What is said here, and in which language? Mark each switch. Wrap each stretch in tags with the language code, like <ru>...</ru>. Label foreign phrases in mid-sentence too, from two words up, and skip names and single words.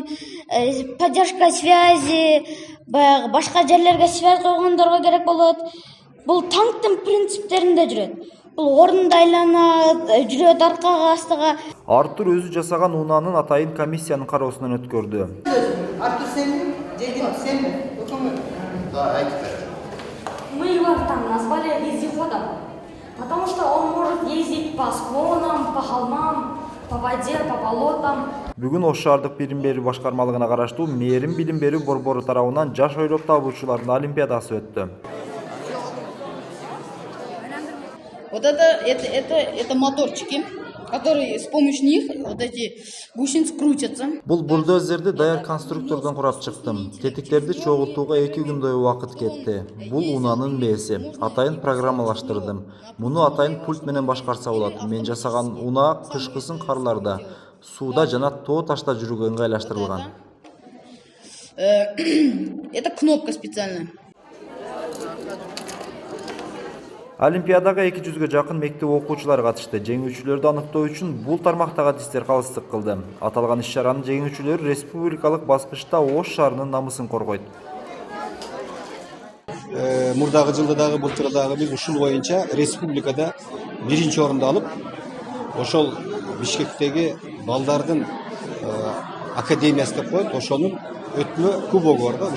<ru>Поддержка связи,</ru> <ky>баягы башка жерлерге связь койгондорго керек болот. Бул танктын принциптеринде жүрөт. Бул ордунда айланат, жүрөт аркага, астыга. Артур өзү жасаган унаанын атайын комиссиянын кароосунан өткөрдү. Артур сенби? Жегин сенби? Да, айтты.</ky> <ru>Мы его там назвали вездеходом, потому что он может ездить по склонам, по холмам, по воде, по болотам.</ru> <ky>Бүгүн Ош шаардык билим берүү башкармалыгына караштуу Мээрим билим берүү борбору тарабынан жаш ойлоп табуучулардын олимпиадасы өттү.</ky> <ru>Вот это моторчики, которые с помощью них вот эти гусеницы крутятся.</ru> <ky>Бул бульдозерди даяр конструктордон курап чыктым. Тетиктерди чогултууга 2 күндөй убакыт кетти. Бул унаанын бээси. Атайын программалаштырдым. Муну атайын пульт менен башкарса болот. Мен жасаган унаа кышкысын карларда, сууда жана тоо ташта жүрүүгө ыңгайлаштырылган.</ky> <ru>Это кнопка специальная.</ru> <ky>Олимпиадага 200-гө жакын мектеп окуучулары катышты. Жеңүүчүлөрдү аныктоо үчүн бул тармактагы адистер калыстык кылды. Аталган иш-чаранын жеңүүчүлөрү республикалык баскычта Ош шаарынын намысын коргойт. Мурдагы жылда дагы былтыр дагы биз ушул боюнча республикада 1-чи орунду алып, ошол Бишкектеги балдардын академиясы деп коет, ошонун өтмө кубогу бар да.</ky>